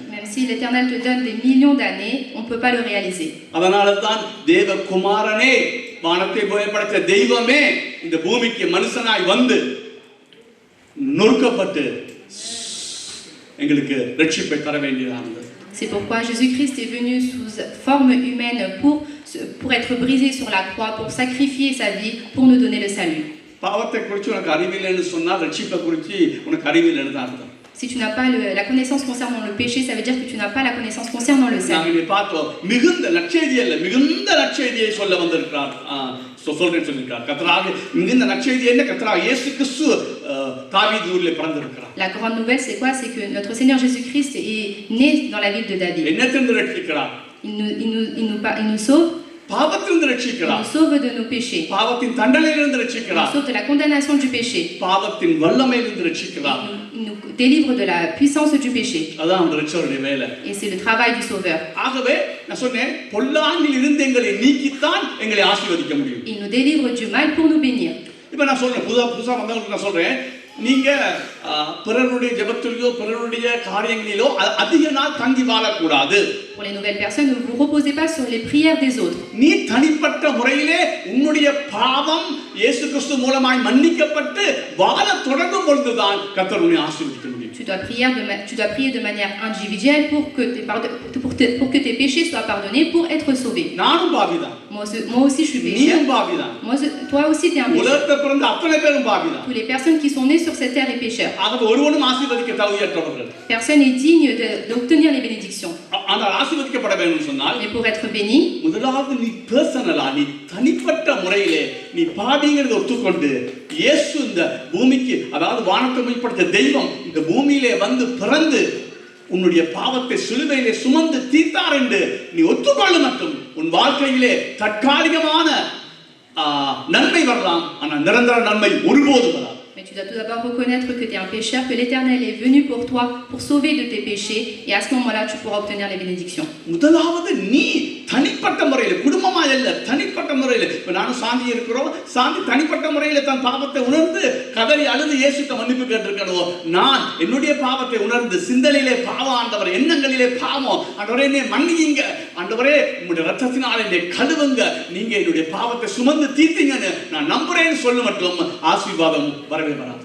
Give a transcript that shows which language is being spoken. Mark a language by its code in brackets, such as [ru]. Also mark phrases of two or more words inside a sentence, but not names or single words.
[fr] même si l'Éternel te donne des millions d'années, on ne peut pas le réaliser. [ta] அதனால தான் தேவகுமாரனே, வானத்தை படைத்த தெய்வமே இந்த பூமிக்கு மனுஷனாய் வந்து நொறுக்கப்பட்டு எங்களுக்கு ரட்சிப்பை தர வேண்டியதானது. [fr] C'est pourquoi Jésus-Christ est venu sous forme humaine pour être brisé sur la croix, pour sacrifier sa vie, pour nous donner le salut. [ta] பாவத்தை குறித்து உனக்கு அறிவில்லைன்னு சொன்னால் ரட்சிப்பை குறித்து உனக்கு அறிவில்லைன்னு தான் அர்த்தம். [fr] Si tu n'as pas la connaissance concernant le péché, ça veut dire que tu n'as pas la connaissance concernant le salut. [ta] நாங்கள் பார்த்தோம் மிகுந்த நற்செய்தி அல்ல, மிகுந்த நற்செய்தியை சொல்ல வந்திருக்கிறார். சொல்றேன்னு சொல்லியிருக்கிறார். கர்த்தராகிய மிகுந்த நற்செய்தி என்ன? கர்த்தராகிய இயேசு கிறிஸ்து தாவீது ஊரிலே பிறந்திருக்கிறார். [fr] La grande nouvelle, c'est quoi? C'est que notre Seigneur Jésus-Christ est né dans la ville de David. [ta] என்னத்திலிருந்து ரட்சிக்கிறார்? [fr] Il nous sauve. [ta] பாவத்திலிருந்து [fr] Il [ta] ரட்சிக்கிறார். [fr] nous sauve de nos péchés. [ta] பாவத்தின் தண்டனையிலிருந்து [fr] Il nous [ta] ரட்சிக்கிறார். [fr] sauve de la condamnation du péché. [ta] பாவத்தின் வல்லமையிலிருந்து ரட்சிக்கிறார். [fr] Il nous délivre de la puissance du péché. [ta] அதான் அந்த ரட்சகருடைய வேலை. [fr] Et c'est le travail du Sauveur. [ta] ஆகவே நான் சொன்னேன், பொல்லாங்கில் இருந்து எங்களை நீக்கித்தான் எங்களை ஆசீர்வதிக்க முடியும். [fr] Il nous délivre du mal pour nous bénir. [ta] இப்ப நான் சொல்றேன், புதுசா வந்தவங்களுக்கு நான் சொல்றேன், நீங்க பிறருடைய ஜெபத்திலோ பிறருடைய காரியங்களிலோ அதிக நாள் தங்கி வாழக்கூடாது. [fr] Pour les nouvelles personnes, ne vous reposez pas sur les prières des autres. [ta] நீ தனிப்பட்ட முறையிலே உன்னுடைய பாவம் இயேசு கிறிஸ்து மூலமாய் மன்னிக்கப்பட்டு வாழ தொடங்கும் பொழுதுதான் கர்த்தர் உன்னை ஆசீர்வதிக்க முடியும். [fr] Tu dois prier de manière individuelle pour que tes péchés soient pardonnés, pour être sauvé. [ta] நானும் பாவிதான். [fr] Moi aussi je suis pécheur. [ta] நீயும் பாவிதான். [fr] Toi aussi tu es un pécheur. [ta] உலகத்தில் பிறந்த அத்தனை பேரும் பாவிதான். [fr] Toutes les personnes qui sont nées sur cette terre est pécheur. [ta] ஆகவே ஒருவனும் ஆசீர்வதிக்க தகுதியற்றவர்கள். [fr] Personne n'est digne d'obtenir les bénédictions. [ta] ஆனால் ஆசீர்வதிக்கப்பட வேண்டும் சொன்னால், [fr] Mais pour être béni, [ta] முதலாவது நீ பர்சனலா, நீ தனிப்பட்ட முறையிலே நீ பாவிங்கிறத ஒத்துக்கொண்டு இயேசு இந்த பூமிக்கு, அதாவது வானத்தை மைப்படுத்த தெய்வம் இந்த பூமியிலே வந்து பிறந்து உன்னுடைய பாவத்தை சிலுவையிலே சுமந்து தீர்த்தார் என்று நீ ஒத்துக்கொள்ள மட்டும் உன் வாழ்க்கையிலே தற்காலிகமான நன்மை வரலாம், ஆனால் நிரந்தர நன்மை ஒருபோதும் வராது. [fr] mais tu dois tout d'abord reconnaître que tu es un pécheur, que l'Éternel est venu pour toi, pour sauver de tes péchés, et à ce moment-là, tu pourras obtenir les bénédictions. [ta] முதலாவது நீ தனிப்பட்ட முறையில், குடும்பமா இல்ல, தனிப்பட்ட முறையில். இப்ப நானும் சாந்தி இருக்கிறோம், சாந்தி தனிப்பட்ட முறையில் தன் பாவத்தை உணர்ந்து கதறி அழுது இயேசுக்கு மன்னிப்பு கேட்டிருக்கணும். நான் என்னுடைய பாவத்தை உணர்ந்து சிந்தனையிலே பாவம், ஆண்டவரே எண்ணங்களிலே பாவம், ஆண்டவரே என்னை மன்னியுங்க, ஆண்டவரே உங்களுடைய ரத்தத்தினால் என்னை கழுவுங்க, நீங்க என்னுடைய பாவத்தை சுமந்து தீர்த்தீங்கன்னு நான் நம்புறேன்னு சொல்ல மட்டும் ஆசீர்வாதம் வரவே வராது.